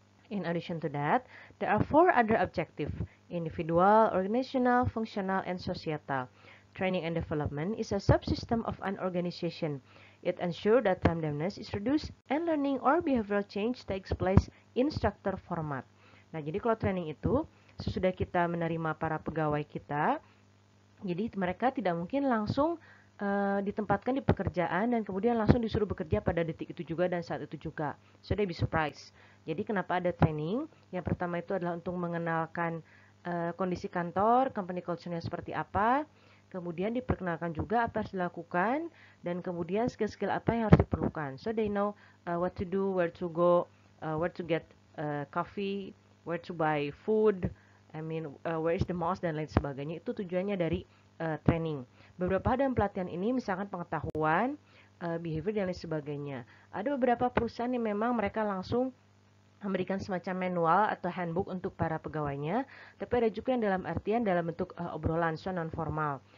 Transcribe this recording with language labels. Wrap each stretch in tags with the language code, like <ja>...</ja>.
<en>In addition to that, there are 4 other objectives: individual, organizational, functional, and societal. Training and development is a subsystem of an organization. It ensures that randomness is reduced and learning or behavioral change takes place in structure format.</en> <id>Nah, jadi kalau training itu sesudah kita menerima para pegawai kita, jadi mereka tidak mungkin langsung ditempatkan di pekerjaan dan kemudian langsung disuruh bekerja pada detik itu juga dan saat itu juga.</id> <en>So they be surprised.</en> <id>Jadi kenapa ada training? Yang pertama itu adalah untuk mengenalkan kondisi kantor, company culture-nya seperti apa. Kemudian diperkenalkan juga apa yang harus dilakukan dan kemudian skill-skill apa yang harus diperlukan.</id> <en>So they know what to do, where to go, where to get coffee, where to buy food, where is the mouse</en> <id>dan lain sebagainya. Itu tujuannya dari training. Beberapa dalam pelatihan ini misalkan pengetahuan, behavior dan lain sebagainya. Ada beberapa perusahaan yang memang mereka langsung memberikan semacam manual atau handbook untuk para pegawainya, tapi ada juga yang dalam artian dalam bentuk obrolan,</id> <en>so non formal.</en>